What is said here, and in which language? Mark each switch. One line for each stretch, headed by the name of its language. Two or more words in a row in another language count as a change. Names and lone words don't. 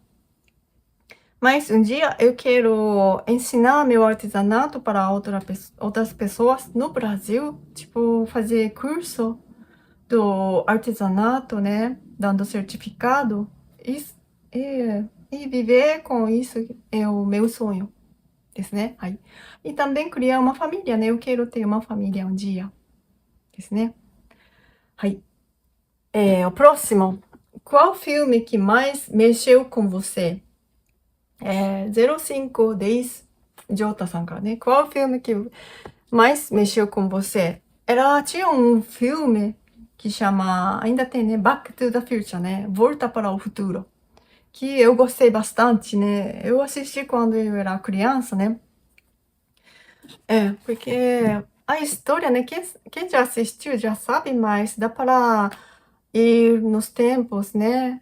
Portuguese: Mas um dia eu quero ensinar meu artesanato para outras pessoas no Brasil. Tipo, fazer curso do artesanato, né? Dando certificado. E viver com isso é o meu sonho.
Japanese: ですね。
Portuguese: はい。E também criar uma família, né? Eu quero ter uma família um dia.
Japanese: ですね。 はい。
Portuguese: O próximo. Qual filme que mais mexeu com você? 0510
Japanese: Jota さんからね。
Portuguese: Qual filme que mais mexeu com você? Tinha um filme que chama, ainda tem, né? Back to the Future, né? Volta para o Futuro. Que eu gostei bastante, né? Eu assisti quando eu era criança, né? Porque a história, né? Quem já assistiu já sabe, mas dá para ir nos tempos, né?